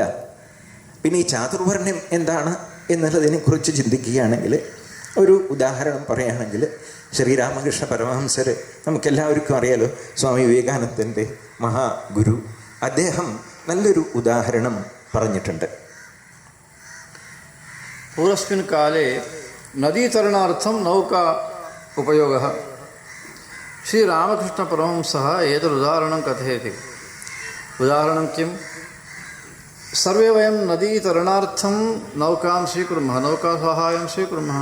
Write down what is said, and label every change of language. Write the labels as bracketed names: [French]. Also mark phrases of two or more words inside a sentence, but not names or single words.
[Malayalam] പിന്നെ ഈ ചാതുർവർണ്ണ്യം എന്താണ് എന്നുള്ളതിനെക്കുറിച്ച് ചിന്തിക്കുകയാണെങ്കിൽ ഒരു ഉദാഹരണം പറയുകയാണെങ്കിൽ, ശ്രീരാമകൃഷ്ണ പരമഹംസർ നമുക്കെല്ലാവർക്കും അറിയാലോ, സ്വാമി വിവേകാനന്ദൻ്റെ മഹാഗുരു. അദ്ദേഹം നല്ലൊരു ഉദാഹരണം പറഞ്ഞിട്ടുണ്ട്. [Sanskrit] पूर्वस्मिन् काले नदीतरणार्थं नौका उपयोगः। श्रीरामकृष्णपरमहंसः एतदुदाहरणं कथयति। उदाहरणं किं? सर्वे वयं नदीतरणार्थं नौकां स्वीकुर्मः, नौकासहायं स्वीकुर्मः।